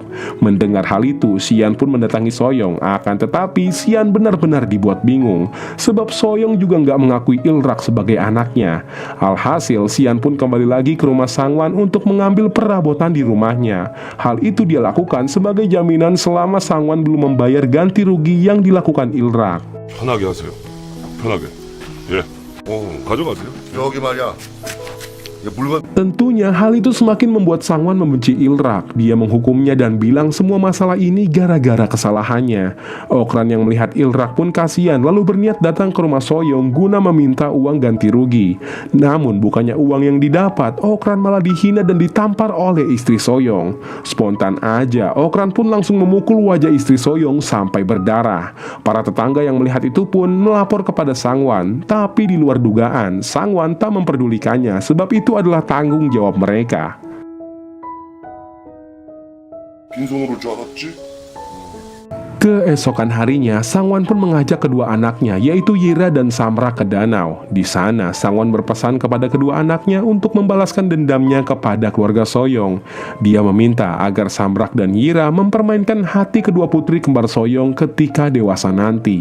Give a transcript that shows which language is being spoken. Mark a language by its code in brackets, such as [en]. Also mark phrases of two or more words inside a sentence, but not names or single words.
[id] Mendengar hal itu, Xian pun mendatangi Soyong. Akan tetapi Xian benar-benar dibuat bingung, sebab Soyong juga nggak mengakui Ilrak sebagai anaknya. Alhasil Xian pun kembali lagi ke rumah Sangwan untuk mengambil perabotan di rumahnya. Hal itu dia lakukan sebagai jaminan selama Sangwan belum membayar ganti rugi yang dilakukan Ilrak. [ko] 편하게 하세요. 편하게. 예. 가져가세요. 여기 말이야. 야, 물건 [id] Tentunya hal itu semakin membuat Sangwan membenci Ilrak. Dia menghukumnya dan bilang semua masalah ini gara-gara kesalahannya. Okran yang melihat Ilrak pun kasihan, lalu berniat datang ke rumah Soyong guna meminta uang ganti rugi. Namun bukannya uang yang didapat, Okran malah dihina dan ditampar oleh istri Soyong. Spontan aja, Okran pun langsung memukul wajah istri Soyong sampai berdarah. Para tetangga yang melihat itu pun melapor kepada Sangwan, tapi di luar dugaan, Sangwan tak memperdulikannya sebab itu adalah tanggung jawab mereka. [ko] 빈손으로 올 줄 알았지? [id] Keesokan harinya, Sangwan pun mengajak kedua anaknya, yaitu Yira dan Samra ke danau. Di sana, Sangwan berpesan kepada kedua anaknya untuk membalaskan dendamnya kepada keluarga Soyong. Dia meminta agar Samrak dan Yira mempermainkan hati kedua putri kembar Soyong ketika dewasa nanti.